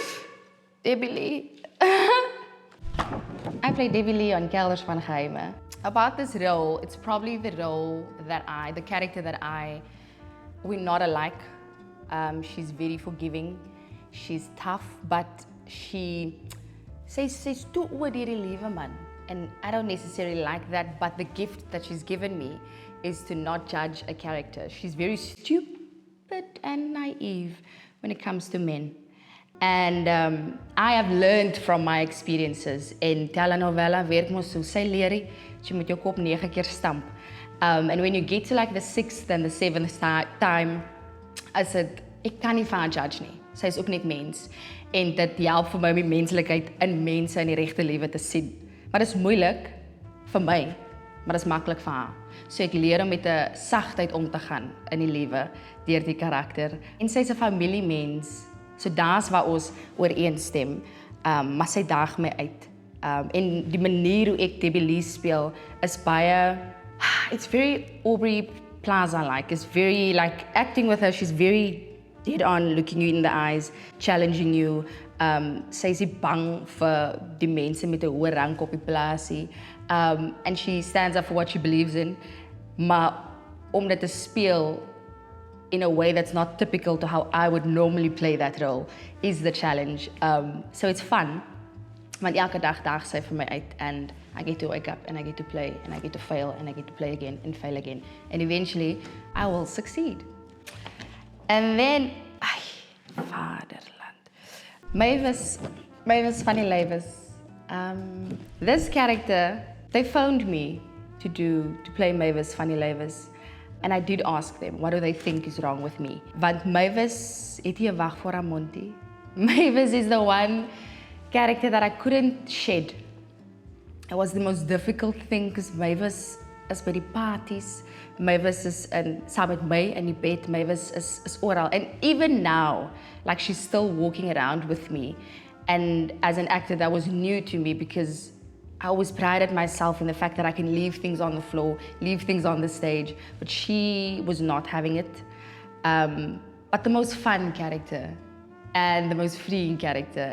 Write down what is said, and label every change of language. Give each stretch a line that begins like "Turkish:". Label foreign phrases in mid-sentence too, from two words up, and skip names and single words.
English: Debbie Lee. I played Debbie Lee on Kelders van Geheimen. About this role, it's probably the role that the character that we're not alike. She's very forgiving. She's tough, but she says too
Afrikaans: oor die liewe man.
English: And I don't necessarily like that, but the gift that she's given me is to not judge a character. She's very stupid and naive when it comes to men. And I have learned from my experiences.
Afrikaans: In telenovela werk mos so, sy leer jy moet jou kop 9 keer stamp.
English: And when you get to like the 6th and the 7th time, I said,
Afrikaans: ek kan nie van haar judge nie. Sy is ook net mens. En dit help vir my om die menslikheid in mense in die regte lewe te sien. Maar dit is moeilik vir my, maar dit is maklik vir haar. So ek leer om met 'n sagtheid om te gaan in die lewe deur die karakter. En sy is 'n familiemens. So daar's waar ons ooreenstem, maar sy daag my uit. En die manier hoe ek Debbie Lee speel is baie,
English: it's very Aubrey Plaza-like. It's very like acting with her, she's very dead on, looking you in the eyes, challenging you.
Afrikaans: Sy is nie bang vir die mense met 'n hoë rank op die plaasie.
English: And she stands up for what she believes in.
Afrikaans: Maar om dit te speel
English: in a way that's not typical to how I would normally play that role is the challenge. So it's fun.
Afrikaans: Want elke dag daag sy vir my uit
English: and I get to wake up and I get to play and I get to fail and I get to play again and fail again. And eventually I will succeed. And then, Vaderland. Mavis Funny Lewis. This character, they phoned me to play Mavis Funny Lewis. And I did ask them, what do they think is wrong with me?
Afrikaans: Want Mavis het nie 'n wag vir haar mondie.
English: Mavis is the one character that I couldn't shed. It was the most difficult thing because Mavis is
Afrikaans: by die
English: parties.
Afrikaans: Mavis is saam met my in die bed. Mavis is oral.
English: And even now, like she's still walking around with me. And as an actor, that was new to me because I always prided myself in the fact that I can leave things on the floor, leave things on the stage, but she was not having it. But the most fun character and the most freeing character.